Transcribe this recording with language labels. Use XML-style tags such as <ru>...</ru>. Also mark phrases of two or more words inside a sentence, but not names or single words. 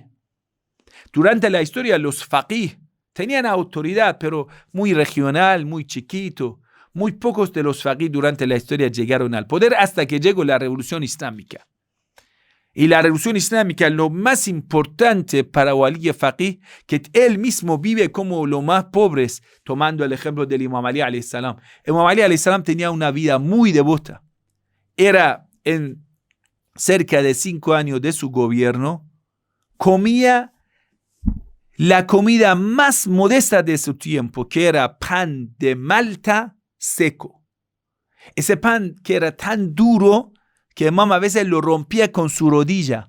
<es>Durante la historia, los faqih tenían autoridad, pero muy regional, muy chiquito. Muy pocos de los faqih durante la historia llegaron al poder hasta que llegó la Revolución Islámica. Y la Revolución Islámica, lo más importante para</es> <ar>ولاية الفقيه,</ar> <es>que él mismo vive como los más pobres, tomando el ejemplo del Imam Ali</es> <ar>عليه السلام.</ar> <es>Imam Ali</es> <ar>عليه السلام</ar> <es>tenía una vida muy devota. Era en cerca de 5 años de su gobierno, comía la comida más modesta de su tiempo, que era pan de malta seco. Ese pan que era tan duro que mamá a veces lo rompía con su rodilla.</es>